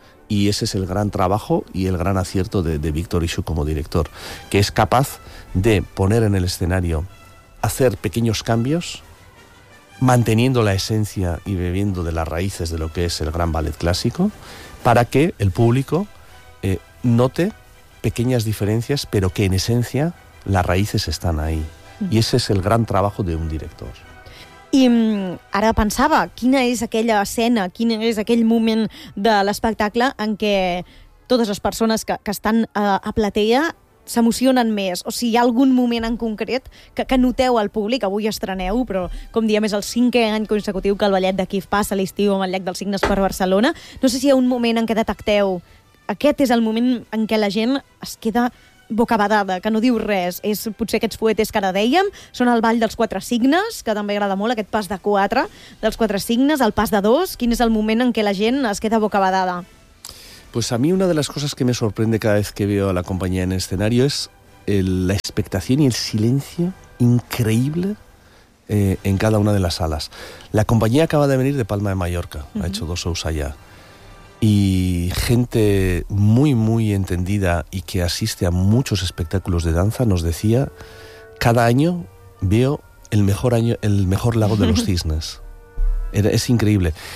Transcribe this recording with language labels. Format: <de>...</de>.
<es>Y ese es el gran trabajo y el gran acierto de Víctor Ishuk como director, que es capaz de poner en el escenario, hacer pequeños cambios, manteniendo la esencia y bebiendo de las raíces de lo que es el gran ballet clásico, para que el público note pequeñas diferencias, pero que en esencia las raíces están ahí. Y ese es el gran trabajo de un director.</es> <ca>I ara pensava, quina és aquella escena, quin és aquell moment de l'espectacle en què totes les persones que estan a platea s'emocionen més? O sigui, hi ha algun moment en concret que noteu al públic? Avui estreneu, però com diem, és el cinquè any consecutiu que el Ballet de Kif passa l'estiu amb el Llac dels Cignes per Barcelona. No sé si hi ha un moment en què detecteu aquest és el moment en què la gent es queda bocabadada, que no diu res. És potser aquests poetes que ara dèiem, són el Ball dels Quatre Cignes, que també agrada molt, aquest pas de quatre dels Quatre Cignes, el pas de dos. Quin és el moment en què la gent es queda bocabadada?</ca> <es>Pues a mí una de las cosas que me sorprende cada vez que veo a la compañía en el escenario es la expectación y el silencio increíble en cada una de las salas. La compañía acaba de venir de Palma de Mallorca, uh-huh. Ha hecho dos shows allá. Y gente muy, muy entendida y que asiste a muchos espectáculos de danza nos decía, cada año veo el mejor año, el mejor Lago de los Cisnes. Es increíble.</es>